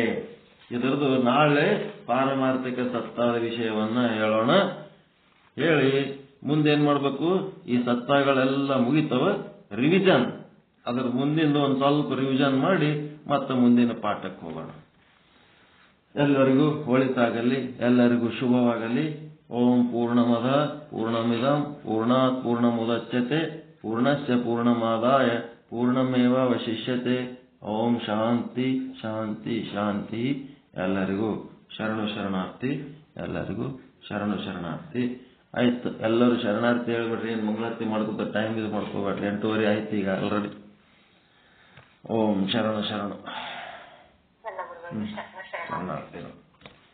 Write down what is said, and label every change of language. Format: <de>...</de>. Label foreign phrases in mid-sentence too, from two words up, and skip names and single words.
<kn>ಇದರದು ನಾಳೆ ಪಾರಮಾರ್ಥಿಕ ಸತ್ತಾದ ವಿಷಯವನ್ನ ಹೇಳೋಣ. ಹೇಳಿ ಮುಂದೇನ್ ಮಾಡ್ಬೇಕು? ಈ ಸತ್ತಗಳೆಲ್ಲ ಮುಗಿತವ, ರಿವಿಷನ್, ಅದರ ಮುಂದಿಂದ ಒಂದು ಸ್ವಲ್ಪ ರಿವಿಷನ್ ಮಾಡಿ ಮತ್ತೆ ಮುಂದಿನ ಪಾಠಕ್ಕೆ ಹೋಗೋಣ. ಎಲ್ಲರಿಗೂ ಒಳಿತಾಗಲಿ, ಎಲ್ಲರಿಗೂ ಶುಭವಾಗಲಿ.</kn> <sa>ಓಂ ಪೂರ್ಣಮದ ಪೂರ್ಣಮಿದಂ ಪೂರ್ಣಾತ್ ಪೂರ್ಣಮುದಚ್ಯತೆ ಪೂರ್ಣಸ್ಯ ಪೂರ್ಣಮಾದಾಯ ಪೂರ್ಣಮೇವಾವಶಿಷ್ಯತೆ. ಓಂ ಶಾಂತಿ ಶಾಂತಿ ಶಾಂತಿ.</sa> <kn>ಎಲ್ಲರಿಗೂ ಶರಣು ಶರಣಾರ್ಥಿ, ಎಲ್ಲರಿಗೂ ಶರಣು ಶರಣಾರ್ಥಿ. ಆಯ್ತು, ಎಲ್ಲರೂ ಶರಣಾರ್ಥಿ ಹೇಳ್ಬಿಡ್ರಿ. ಏನು ಮಂಗಳಾರತಿ ಮಾಡ್ಕೋತ ಟೈಮ್ ಇದು ಮಾಡ್ಕೋಬೇಡ್ರಿ. 8:30 ಆಯ್ತು ಈಗ ಆಲ್ರೆಡಿ. ಓಂ ಶರಣು ಶರಣು. ಎಲ್ಲ ಗುರುಗಳು ಶರಣ ಶರಣ.</kn>